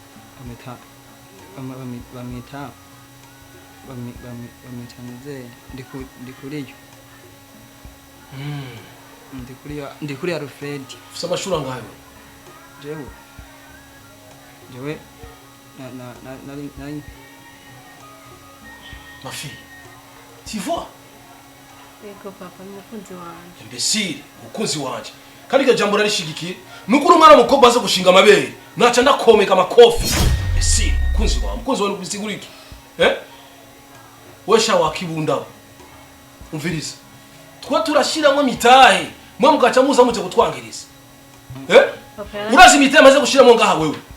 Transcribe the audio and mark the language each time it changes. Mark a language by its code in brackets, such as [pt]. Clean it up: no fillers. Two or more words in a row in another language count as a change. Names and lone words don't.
[rn] bamwita nze ndi kuri Alfred ufite amashuri angahe jewe [fr] ma fille tu vois [rn] yego papa n'umukunzi wanje imbesire umukunzi wanje kandi iryo jambo rarishigikiye nuko uri umwana mukobwa aza gushinga amabere naca ndakomeka amakofi imbesire umukunzi wawe kubisigura iki wesha wakibunda umviriza twa turashiramo mitahe mwe mugaca muza muje gutwangiriza urazi mitahe amaze gushiramo ngaha wewe